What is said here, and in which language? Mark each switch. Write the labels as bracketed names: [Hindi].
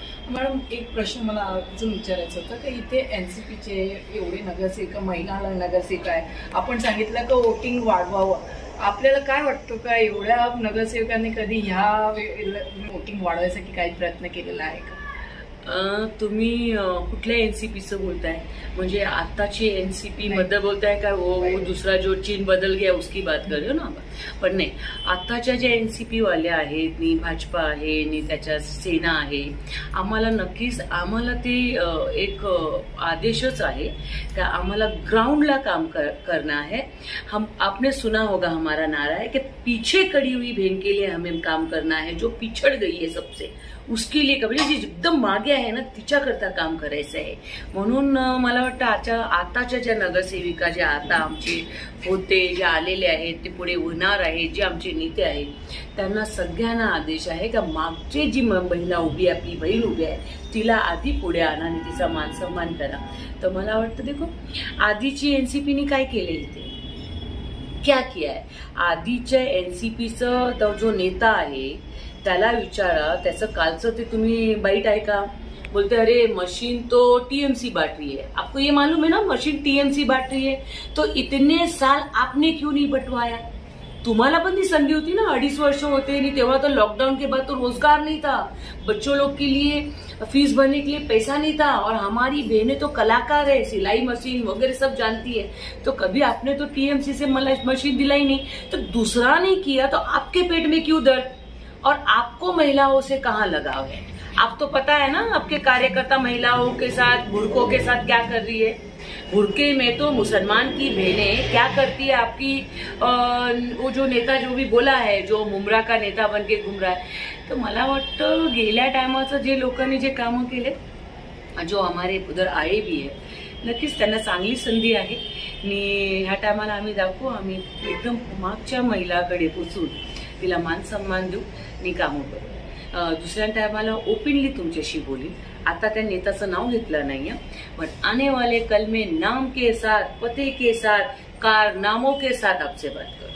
[Marathi] Madam, एक प्रश्न मला अजून विचारायचं होतं की इथे NCPचे एवढे नगरसेविका, महिला नगरसेविका आहे, आपण सांगितलं की वोटिंग वाढवावं. आपल्याला काय वाटतं का एवढ्या नगरसेवकांनी कधी ह्या वोटिंग वाढवायसाठी काही प्रयत्न केलेला आहे का? तुम्ही कुठल्या NCPचं बोलताय? म्हणजे आताची NCP मध्ये बोलताय का? [Hindi] वो दुसरा जो चीन बदल गया उसकी बात कर रहे हो ना? [Marathi] पण नाही, आताच्या ज्या NCP वाल्या आहेत, नी भाजपा आहे, नी त्याच्या सेना आहे, आम्हाला नक्कीच आम्हाला ते एक आदेशच आहे का आम्हाला ग्राउंडला [Hindi] काम करना है. हम आपने सुना होगा हमारा नारा है कि पीछे खड़ी हुई बहन के लिए हमें काम करना है, जो पिछड़ गई है सबसे उसके लिए कबड्डी जी [Marathi] एकदम मागे आहे ना तिच्याकरता काम करायचं आहे. म्हणून मला वाटतं आताच्या ज्या नगरसेविका ज्या आता आमचे होते, जे आलेले आहेत, ते पुढे होणार आहेत, जे आमचे नेते आहेत, त्यांना सगळ्यांना आदेश आहे का मागचे जी महिला उभी आहे, आपली बहीण उभी आहे, तिला आधी पुढे आणा आणि तिचा मान सन्मान करा. तर मला वाटतं देखो आधीची NCPनी काय केले, इथे [Hindi] क्या किया [Marathi] आहे. आधीच्या NCPचा तो जो नेता आहे त्याला विचारा, त्याचं कालचं ते तुम्ही बाईट आहे का? [Hindi] बोलते अरे मशीन तो TMC बांट रही है. आपको ये मालूम है ना मशीन TMC बांट रही है, तो इतने साल आपने क्यों नहीं बंटवाया? [Marathi] तुम्हाला पण ती संधी होती ना, 2.5 वर्ष होते [Hindi] नहीं, तेव्हा तो लॉकडाउन के बाद तो रोजगार नहीं था, बच्चों लोग के लिए फीस भरने के लिए पैसा नहीं था, और हमारी बहनें तो कलाकार है, सिलाई मशीन वगैरह सब जानती है, तो कभी आपने तो TMC से मशीन दिलाई नहीं, तो दूसरा नहीं किया तो आपके पेट में क्यों दर्द? और आपको महिलाओं से कहाँ लगाव है? आप तो पता है ना आपके कार्यकर्ता महिलाओं के साथ, बुर्कों के साथ क्या कर रही है. बुर्के में तो मुसलमान की बहनें क्या करती है आपकी, वो जो नेता जो भी बोला है, जो मुमरा का नेता बन के घूम रहा है. [Marathi] तर मला वाटतं गेल्या टायमाचं जे लोकांनी जे कामं केले, [Hindi] जो हमारे उधर आए भी है, [Marathi] नक्कीच त्यांना चांगली संधी आहे. आणि ह्या टायमाला आम्ही दाखवू, आम्ही एकदम मागच्या महिलाकडे पोचून तिला मान सन्मान देऊ आणि कामं करू. दुसऱ्या टायमाला ओपनली तुमच्याशी बोलीन. आता त्या नेताचं नाव घेतलं नाहीये, पण [Hindi] आने वाले कल में नाम के साथ, पते के साथ, कारनामों के साथ आपसे बात